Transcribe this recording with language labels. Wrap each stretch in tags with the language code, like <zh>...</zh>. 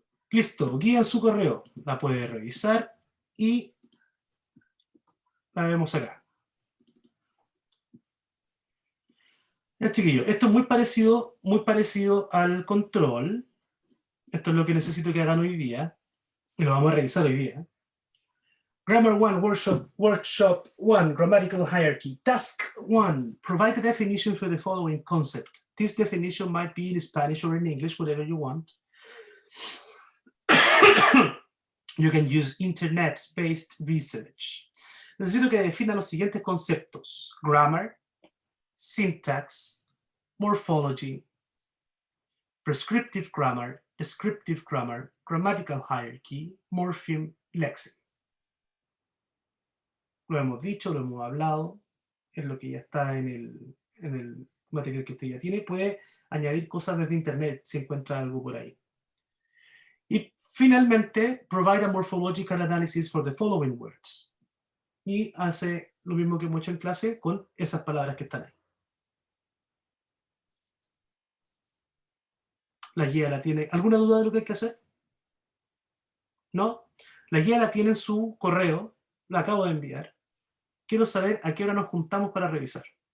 <es>Listo, guía en su correo. La puede revisar y la vemos acá. Ya, chiquillos, esto es muy parecido al control. Esto es lo que necesito que hagan hoy día. Y lo vamos a revisar hoy día.</es> <en>Grammar 1, Workshop 1, Grammatical Hierarchy. Task 1, provide a definition for the following concept. This definition might be in Spanish or in English, whatever you want. You can use internet-based research.</en> <es>Necesito que definan los siguientes conceptos.</es> <en>Grammar, syntax, morphology, prescriptive grammar, descriptive grammar, grammatical hierarchy, morpheme, lexeme.</en> <es>Lo hemos dicho, lo hemos hablado, es lo que ya está en el material que usted ya tiene. Puede añadir cosas desde internet si encuentra algo por ahí. Y finalmente,</es> <en>provide a morphological analysis for the following words.</en> <es>Y hace lo mismo que hemos hecho en clase con esas palabras que están ahí. La guía la tiene. ¿Alguna duda de lo que hay que hacer? ¿No? La guía la tiene en su correo, la acabo de enviar. Quiero saber a qué hora nos juntamos para revisar.</es>